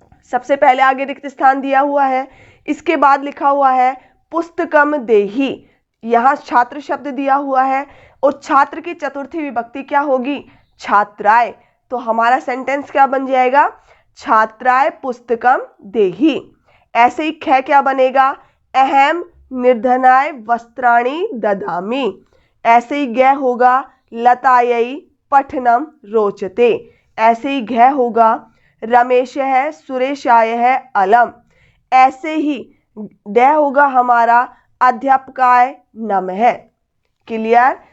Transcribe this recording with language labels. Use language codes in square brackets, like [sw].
[hi] सबसे पहले आगे रिक्त स्थान दिया हुआ है, इसके बाद लिखा हुआ है [sa] पुस्तकम देहि, [hi] यहाँ छात्र शब्द दिया हुआ है और छात्र की चतुर्थी विभक्ति क्या होगी? छात्राय। तो हमारा सेंटेंस क्या बन जाएगा? [sa] छात्राय पुस्तकम देहि। [hi] ऐसे ही ख क्या बनेगा? [sa] अहम निर्धनाय वस्त्राणि ददामि। [hi] ऐसे ही ग होगा [sa] लतायै पठनम रोचते। [hi] ऐसे ही घ होगा [sa] रमेश है सुरेशाय है अलम। [hi] ऐसे ही ड होगा हमारा [sa] अध्यापकाय नमः। [hi] क्लियर?